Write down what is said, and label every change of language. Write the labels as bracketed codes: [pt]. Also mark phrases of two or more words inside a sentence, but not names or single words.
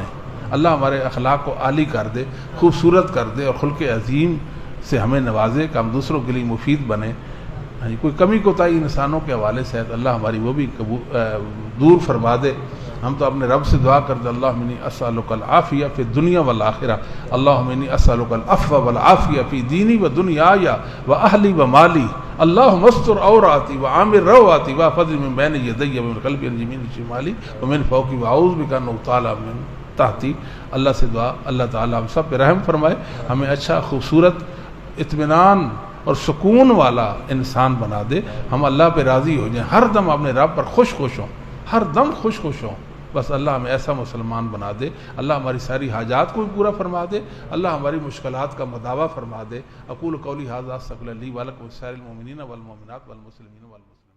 [ur] اللہ ہمارے اخلاق کو عالی کر دے، خوبصورت کر دے، اور خلق عظیم سے ہمیں نوازے کہ ہم دوسروں کے لیے مفید بنیں۔ کوئی کمی کوتاہی انسانوں کے حوالے سے ہے تو اللہ ہماری وہ بھی دور فرما دے۔ ہم تو اپنے رب سے دعا کرتے، [ar] اللہم انی اسألک العافیہ فی الدنیا والآخرہ، اللہم انی اسألک العفو والعافیہ فی دینی و دنیای و اہلی و مالی، اللہم استر عوراتی و عامر رواتی و فضل من بین یدی و من قلبی الجمین شمالی و من فوقی و اعوذ بک ان اغتال من تحتی۔ [ur] اللہ سے دعا اللہ تعالیٰ ہم سب پہ رحم فرمائے، ہمیں اچھا خوبصورت اطمینان اور سکون والا انسان بنا دے، ہم اللہ پہ راضی ہو جائیں، ہر دم اپنے رب پر خوش ہوں، ہر دم خوش ہوں۔ بس اللہ ہمیں ایسا مسلمان بنا دے، اللہ ہماری ساری حاجات کو بھی پورا فرما دے، اللہ ہماری مشکلات کا مداوع فرما دے۔ [ar] اقول قولی ھذا استغفر لی ولکم ولسائر المؤمنین والمؤمنات والمسلمین والمسلمات۔